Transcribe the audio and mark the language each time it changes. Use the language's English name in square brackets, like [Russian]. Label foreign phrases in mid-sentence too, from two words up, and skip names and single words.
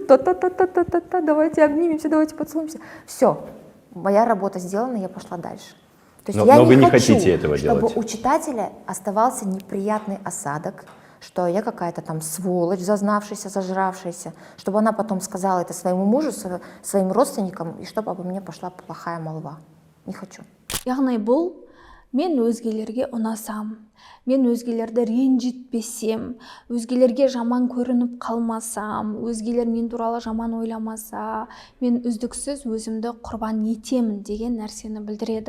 [Russian] Та-та-та-та-та-та, давайте обнимемся, давайте поцелуемся. Все, моя работа сделана, я пошла дальше. То есть но вы не хотите этого чтобы делать? У читателя оставался неприятный осадок, что я какая-то там сволочь, зазнавшаяся, зажравшаяся, чтобы она потом сказала это своему мужу, своим родственникам, и чтобы обо мне пошла плохая молва. Не хочу. [Kazakh] Яғни бұл мен өзгелерге ұнасам, мен өзгелерді ренжітпесем, өзгелерге жаман көрініп қалмасам, өзгелер мен туралы жаман ойламаса, мен үздіксіз өзімді құрбан етемін деген нәрсені білдіреді.